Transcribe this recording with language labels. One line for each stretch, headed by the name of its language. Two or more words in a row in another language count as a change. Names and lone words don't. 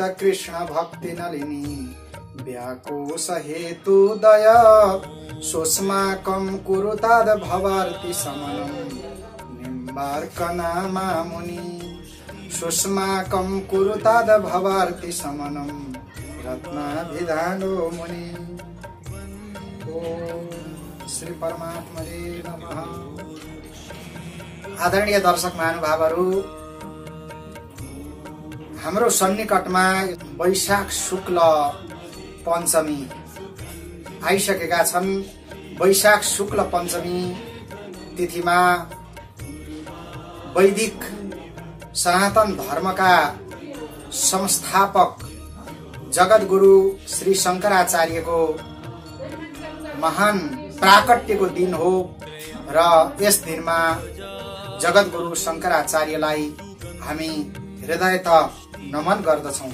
Sanskrit: कृष्णभक्तिनलिनी व्याकोशहेतुदया सोऽस्माकं कुरुताद् भवार्ति समनं निम्बार्कनामामुनि सुष्माकं कुरुताद् भवार्ति समनं रत्नाभिधानो मुनि। ओम श्री परमात्मने नमः।
Nepali: आदरणीय दर्शक महानुभावहरू, हाम्रो सन्निकटमा वैशाख शुक्ल पञ्चमी आइसकेका छन्। वैशाख शुक्ल पञ्चमी तिथिमा वैदिक सनातन धर्मका संस्थापक जगद्गुरु श्री शंकराचार्यको महान प्राकट्यको दिन हो र यस दिनमा जगद्गुरु शंकराचार्यलाई हामी हृदयत नमन गर्दछौं।